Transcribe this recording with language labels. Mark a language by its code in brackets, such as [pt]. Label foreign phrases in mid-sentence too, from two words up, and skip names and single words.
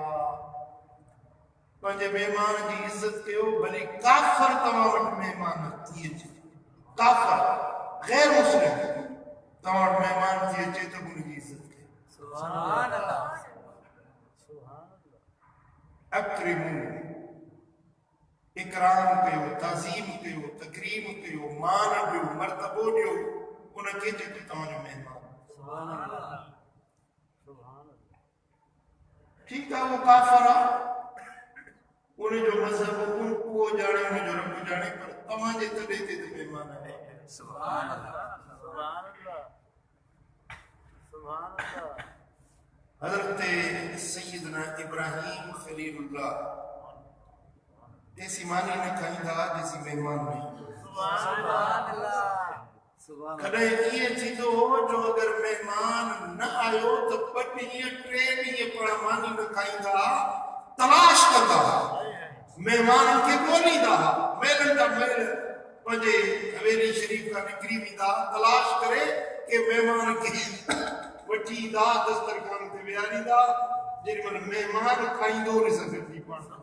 [sd] पंहिंजे मेहमान जी इज़त कयो, भले काफ़िर तव्हां वटि मेहमान थी अचे, काफ़िर गैर मुस्लिम तव्हां वटि मेहमान थी अचे त उनजी इज़त कयो। [ar] سبحان الله. [sd] अक्रिमु, इकराम कयो, ताज़ीम कयो, तकरीम कयो, मान ॾियो, मर्तबो ॾियो उनखे जेको तव्हांजो मेहमान। [ar] سبحان الله. [hi] ठीक है, वो [sd] काफिर आहे, उनजो मज़हब उहो ॼाणे, उनजो रब ॼाणे, पर तव्हांजे तॾहिं ते मेहमान आहे। [ar] سبحان الله، سبحان الله، سبحان الله. [sd] हज़रत सैयदना इब्राहीम खलीलुल्लाह ऐसी मानी न खाईंदा जैसी मेहमान नहीं। [ar] سبحان الله. [sd] कॾहिं ईअं थींदो हो जो अगर मेहमान न आयो तो 2 ॾींहं 3 ॾींहं पाण मानी न खाईंदा, तलाश कंदा, मेहमाननि खे ॻोल्हींदा, मेलनि जा मेल पंहिंजे हवेली शरीफ़ खां निकिरी वेंदा, तलाश करे के मेहमान खे वठी ईंदा, दस्तरखान ते विहारींदा, जेॾी महिल मेहमान खाईंदो उन सां गॾिजी पाण।